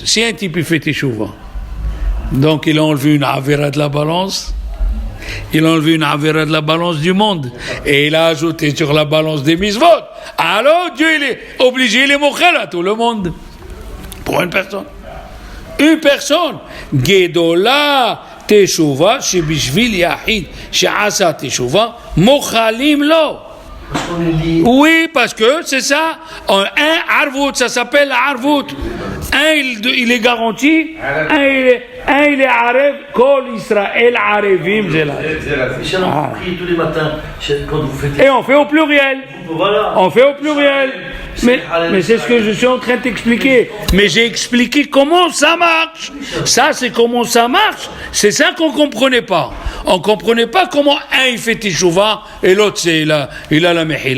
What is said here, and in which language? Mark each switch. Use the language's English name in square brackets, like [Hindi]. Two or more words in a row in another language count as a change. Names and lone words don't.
[French] Si un type il fait Teshuvah, donc il a enlevé une avera de la balance, il a enlevé une avera de la balance du monde et il a ajouté sur la balance des mitzvot. Alors Dieu il est obligé, il est mochel à tout le monde. Pour une personne. Une personne. [Hebrew] גדולה תשובה, שבשביל יחיד, שעשה תשובה, מוחלים לו. [French] Oui, parce que c'est ça. Un arvout, ça s'appelle arvout. Un, il est garanti. Un, il est arev. [Hebrew] כל ישראל ערבים. [French] On prie tous les matins quand vous faites. Et on fait au pluriel. Voilà. On fait au pluriel. Mais c'est ce que je suis en train de t'expliquer. Mais j'ai expliqué comment ça marche. Ça, c'est comment ça marche. C'est ça qu'on ne comprenait pas. On ne comprenait pas comment un il fait Teshuvah et l'autre il a la mehila.